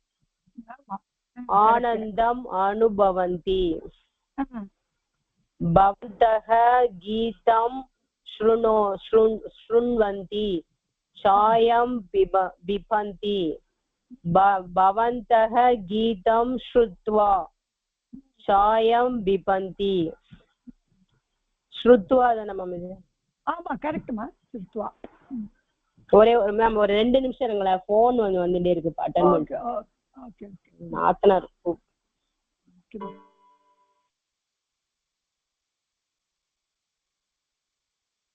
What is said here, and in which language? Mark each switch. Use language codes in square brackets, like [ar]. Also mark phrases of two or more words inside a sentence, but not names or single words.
[sa] आनन्दम् अनुभवन्ति भवन्तः गीतं शृण्वन्ति चायं पिबन्ति भवन्तः गीतं श्रुत्वा चायं पिबन्ति श्रुत्वा [ta] மேம் இது ஆமா கரெக்ட்மா ஸ்ருத்வா ஒரே மேம் ஒரு 2 நிமிஷம் இருங்களா ஃபோன் வந்துட்டே இருக்கு அட்டெண்ட் பண்ணுங்க ஓகே நாத்தனார்